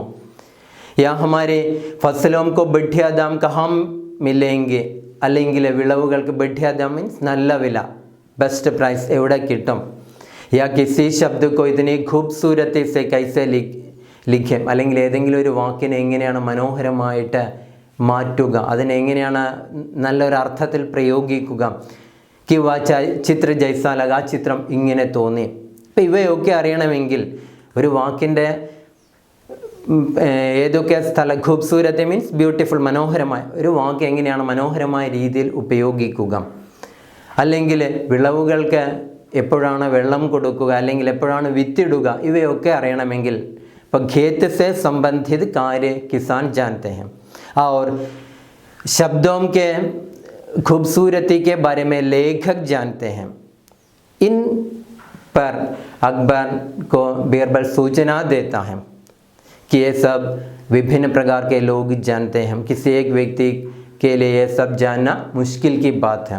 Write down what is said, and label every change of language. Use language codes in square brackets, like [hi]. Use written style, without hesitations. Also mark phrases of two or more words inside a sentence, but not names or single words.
[hi] या हमारे फसलों को बढ़िया दाम कहाँ मिलेंगे, [ml] അല്ലെങ്കിൽ വിളവുകൾക്ക് [hi] बढ़िया दाम [ml] മീൻസ് നല്ല വില, [en] best price [ml] എവിടെ കിട്ടും. [hi] या किसी शब्द को [ml] ഇതിനെ [hi] खूबसूरती से कैसे लिखें, [ml] അല്ലെങ്കിൽ ഏതെങ്കിലും ഒരു വാക്കിനെ എങ്ങനെയാണ് മനോഹരമായിട്ട് മാറ്റുക, അതിനെങ്ങനെയാണ് നല്ലൊരു അർത്ഥത്തിൽ പ്രയോഗിക്കുക. [hi] कि वह चित्र जैसा लगा, [ml] ആ ചിത്രം ഇങ്ങനെ തോന്നി. അപ്പം ഇവയൊക്കെ അറിയണമെങ്കിൽ ഒരു വാക്കിൻ്റെ ഏതൊക്കെ സ്ഥല ഖൂബ്സൂരത്തെ മീൻസ് ബ്യൂട്ടിഫുൾ, മനോഹരമായ ഒരു വാക്ക് എങ്ങനെയാണ് മനോഹരമായ രീതിയിൽ ഉപയോഗിക്കുക, അല്ലെങ്കിൽ വിളവുകൾക്ക് എപ്പോഴാണ് വെള്ളം കൊടുക്കുക, അല്ലെങ്കിൽ എപ്പോഴാണ് വിത്തിടുക, ഇവയൊക്കെ അറിയണമെങ്കിൽ ഇപ്പോൾ [hi] खेत से संबंधित कार्य किसान जानते हैं और शब्दों के खूबसूरती के बारे में लेखक जानते हैं. इन पर अकबर को बीरबल सूचना देता है कि ये सब विभिन्न प्रकार के लोग जानते हैं, किसी एक व्यक्ति के लिए ये सब जानना मुश्किल की बात है.